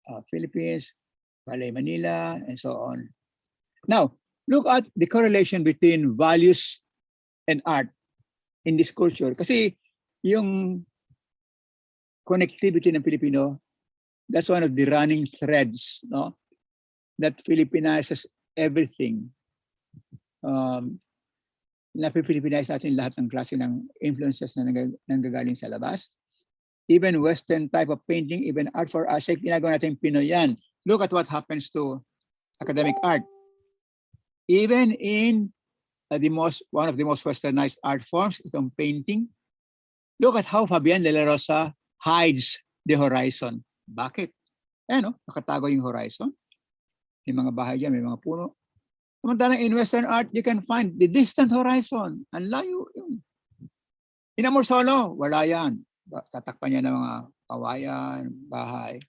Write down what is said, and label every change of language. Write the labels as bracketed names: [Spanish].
[English] Philippines, Ballet Manila, and so on. Now, look at the correlation between values and art in this culture. [Filipino] Kasi yung [English] connectivity ng Filipino, that's one of the running threads, no? That Filipinizes everything. [Filipino] Napipilipinize natin lahat ng klase ng influences na nanggagaling sa labas. [English] Even Western type of painting, even art for us, [Filipino] ginagawa natin Pinoy yan. [English] Look at what happens to academic art. Even in one of the most westernized art forms, itong painting, look at how Fabian de la Rosa hides the horizon. [Filipino] Bakit? No? Nakatago yung horizon. May mga bahay dyan, may mga puno. [English] Samantalang in Western art, you can find the distant horizon. [Filipino] Ang layo yun. In Amor Solo, wala yan. Tatakpan niya ng mga kawayan, bahay.